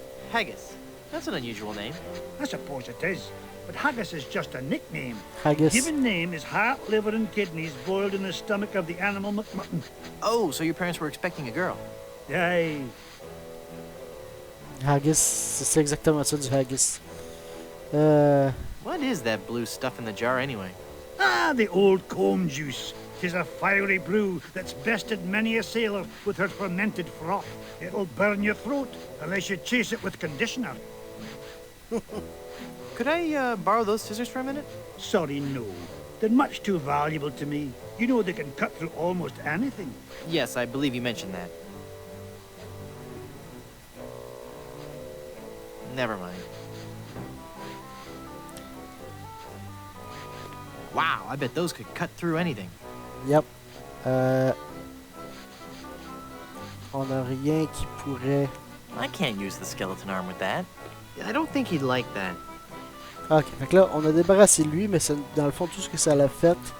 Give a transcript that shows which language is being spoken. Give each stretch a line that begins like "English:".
English: Haggis. That's an unusual name. I suppose it is, but haggis is just a nickname. Haggis. Given name is heart, liver, and kidneys boiled in the stomach of the animal McMutton. Oh, so your parents were expecting a girl. Aye. Haggis.
French: C'est exactement ça du haggis.
English: What is that blue stuff in the jar anyway? Ah, the old comb juice. 'Tis a fiery brew that's bested many a sailor with her fermented froth. It'll burn your throat unless you chase it with conditioner. Could I borrow those scissors for a minute? Sorry, no. They're much too valuable to me. You know they can cut through almost anything. Yes, I believe you mentioned that. Never mind. Wow, I bet those could cut through anything. Yep.
French: On n'a rien qui pourrait...
English: I can't use the skeleton arm with that. I don't think he'd like that.
French: Ok, fait que là, on a débarrassé lui, mais c'est dans le fond tout ce que ça l'a fait.